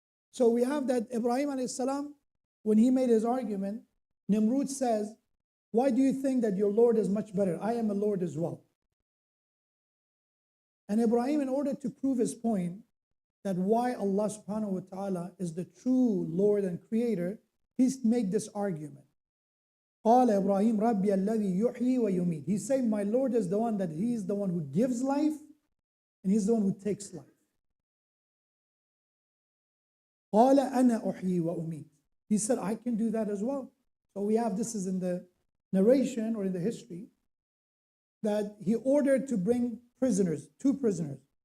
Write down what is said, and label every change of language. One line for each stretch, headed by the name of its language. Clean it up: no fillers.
English: So we have that Ibrahim alayhi salam, when he made his argument, Nimrud says, why do you think that your Lord is much better? I am a Lord as well. And Ibrahim, in order to prove his point, that why Allah subhanahu wa ta'ala is the true Lord and Creator, he's made this argument.
Arabic: قال إبراهيم ربي الذي يحيي ويميت.
English: He's saying, my Lord is the one that he is the one who gives life, and he's the one who takes life.
Arabic: قال أنا أحيي وأميت.
English: He said, I can do that as well. So we have, this is in the narration or in the history, that he ordered to bring prisoners, 2 prisoners.